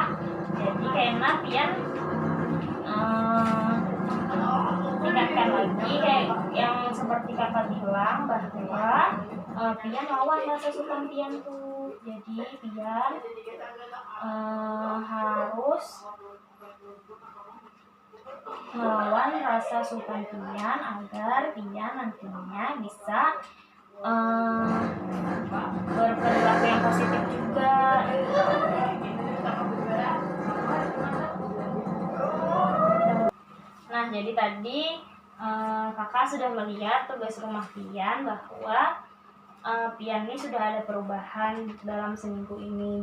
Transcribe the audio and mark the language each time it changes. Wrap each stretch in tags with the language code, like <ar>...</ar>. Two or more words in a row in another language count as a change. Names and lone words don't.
<id>Jadi kayaknya Pian tingkatkan lagi kayak yang seperti kakak bilang bahwa Pian lawan rasa sukan Pian tuh. Jadi Pian harus melawan rasa sukan Pian agar Pian nantinya bisa berperilaku yang positif juga. Nah, jadi tadi kakak sudah melihat tugas rumah Pian bahwa Pian ini sudah ada perubahan dalam seminggu ini.</id>